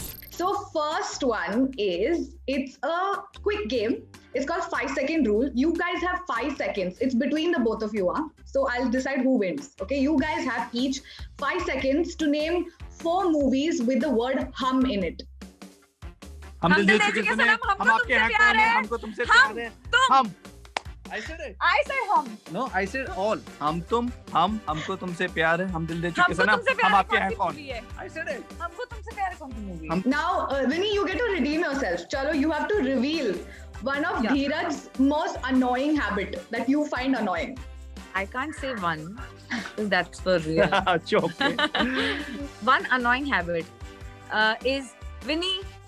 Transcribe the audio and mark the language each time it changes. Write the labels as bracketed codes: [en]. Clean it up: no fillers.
[en] So first one is, it's a quick game. It's called 5-second rule. You guys have 5 seconds. It's between the both of you. So I'll decide who wins. Okay, you guys have each 5 seconds to name 4 movies with the word hum in it. [hi] हम दिल दे चुके सनम, हम आपके हैं कौन है, हमको तुमसे प्यार है, हम. [en] I said it. I said hum. No, I said all. [hi] हम तुम, हम, हमको तुमसे प्यार है, हम दिल दे चुके सनम, हम आपके हैं कौन. [en] I said it. [hi] हमको तुमसे प्यार है कौन सी movie? [en] Now, Vinny, you get to redeem yourself. Chalo, you have to reveal one of Dheeraj's most annoying habit that you find annoying. I can't say one. That's for real. Choke. One annoying habit is Vinny.